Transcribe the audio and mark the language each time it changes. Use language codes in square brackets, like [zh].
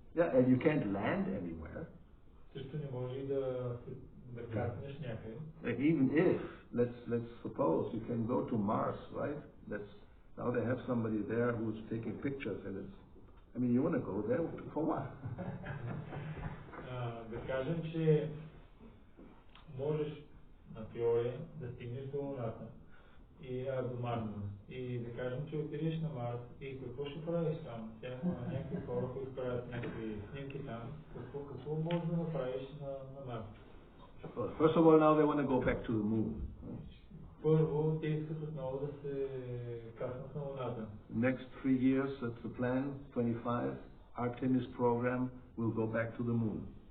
[en] Yeah, and you can't land anywhere. [bg] Също не може и да кацнеш някъде. [en] Even if, let's suppose you can go to Mars, right? Now they have somebody there who's taking pictures, and you want to go there for what? [bg] Да кажем, че можеш на теория да стигнеш до Луната и до Марс. И да кажем, че отидеш на Марс и какво ще правиш там? Тя има някакви хора, които правят някакви снимки там. Какво можеш да направиш на Марс? [en] Well, first of all, now they want to go back to the moon. [bg] Първо, те искат отново да се каснат на Луната. [en] Next 3 years, that's the plan, 25, Artemis program will go back to the moon.